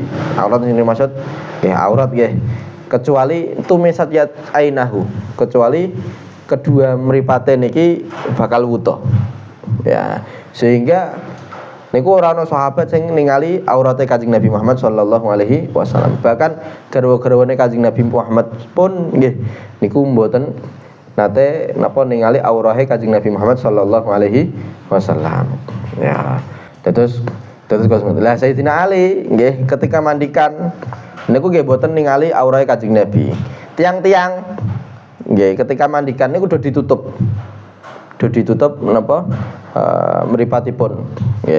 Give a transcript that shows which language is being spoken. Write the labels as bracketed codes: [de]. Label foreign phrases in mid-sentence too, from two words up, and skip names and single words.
[jv] Aurat sing dimaksud nggih aurat nggih. Kecuali [ar] tumisat yat ainahu, [jv] kecuali kedua mripate niki bakal wutuh. Ya, sehingga niku ora ana sahabat sing ningali aurate Kanjeng Nabi Muhammad [ar] sallallahu alaihi wasallam. [jv] Bahkan garwa-garwane Kanjeng Nabi Muhammad pun nggih niku mboten nate napa ningali aurahe Kanjeng Nabi Muhammad [ar] sallallahu alaihi wasallam. [jv] Ya. Terus lah Sayyidina Ali nggih ketika mandikan niku nggih mboten ningali aurahe Kanjeng Nabi. Tiang-tiang nggih ketika mandikan niku udah ditutup. Menapa mripatipun nggih.